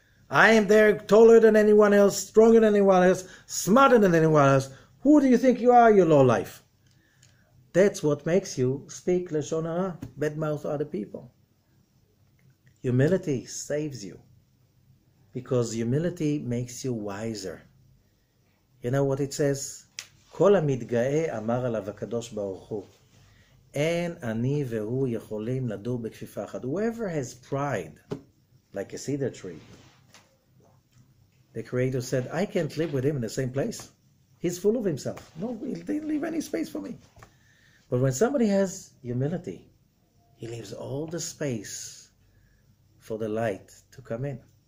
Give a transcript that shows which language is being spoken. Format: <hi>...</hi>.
<en>I am there taller than anyone else, stronger than anyone else, smarter than anyone else. Who do you think you are, you low life? That's what makes you speak Lashon Hara, badmouth other people. Humility saves you, because humility makes you wiser. You know what it says?</en> <he>כל המתגאה אמר עליו הקדוש ברוך הוא, אין אני והוא יכולים לדור בכפיפה אחת.</he> <en>Whoever has pride, like a cedar tree, the Creator said, I can't live with him in the same place. He's full of himself. No, he didn't leave any space for me. But when somebody has humility, he leaves all the space for the light to come in.</en>